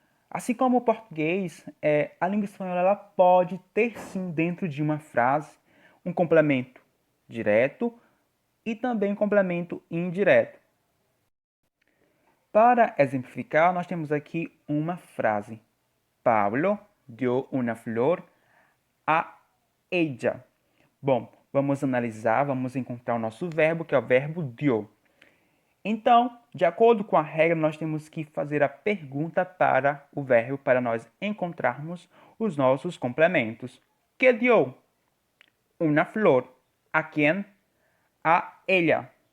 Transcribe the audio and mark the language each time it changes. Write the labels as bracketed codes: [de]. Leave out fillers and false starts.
[pt] Assim como o português, a língua espanhola ela pode ter sim dentro de uma frase um complemento direto e também um complemento indireto. Para exemplificar, nós temos aqui uma frase. [es] Pablo dio una flor a ella. [pt] Bom, vamos analisar, vamos encontrar o nosso verbo, que é o verbo dio. Então, de acordo com a regra, nós temos que fazer a pergunta para o verbo para nós encontrarmos os nossos complementos. [es] Que dio? Una flor. [pt] A quem? [es] A ella.